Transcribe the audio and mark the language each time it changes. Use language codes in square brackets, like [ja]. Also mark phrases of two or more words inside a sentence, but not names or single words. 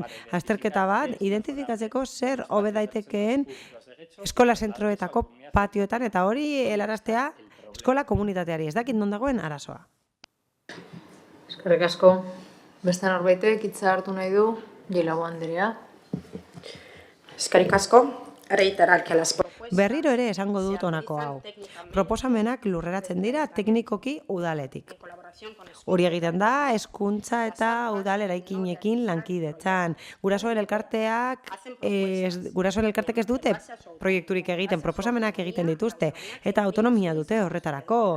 [eu] Azterketa bat, identifikatzeko zer hobe daitekeen eskola zentroetako patioetan, eta hori helaraztea eskola komunitateari, ez dakit non dagoen arazoa. Eskerrik asko. Beste norbaitek hitza hartu nahi du, Gilago Andrea. Eskerrik asko. [es] Reiterar que las propuestas... [eu] Berriro ere esango dut honako hau. Proposamenak lurreratzen dira teknikoki udaletik. Hori egiten da, hezkuntza eta udal eraikinekin lankidetzan. Gurasoen elkartek ez dute proiekturik egiten, proposamenak egiten dituzte, eta autonomia dute horretarako.